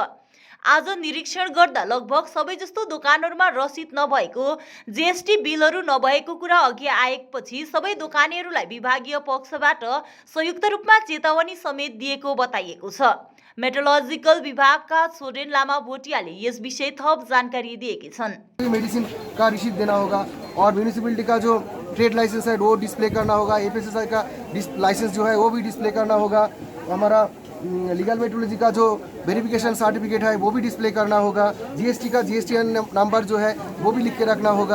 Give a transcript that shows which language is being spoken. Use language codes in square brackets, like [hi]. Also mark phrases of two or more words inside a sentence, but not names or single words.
[ne] आज निरीक्षण गर्दा लगभग सबै जस्तो दोकानहरूमा रसिद नभएको, जीएसटी बिलहरू नभएको कुरा अघि आएपछि सबै दोकानीहरूलाई विभागीय पक्षबाट संयुक्त रूपमा चेतावनी समेत दिएको बताइएको छ। मेट्रोलॉजिकल विभागका सोडेन लामा भोटियाले यस विषय थप जानकारी दिएकी छन्। [hi] मेडिसिन का रिसीट देना होगा और म्यूनिसिपैलिटी का जो [en] trade license [hi] है वो डिस्प्ले करना होगा, एफएसएसआई का लाइसेंस जो है वो भी डिस्प्ले करना होगा, हमारा [en] legal metrology [hi] का जो [en] verification certificate [hi] है वो भी डिस्प्ले करना होगा, जीएसटी का [en] GSTN number [hi] जो है वो भी लिख के रखना होगा।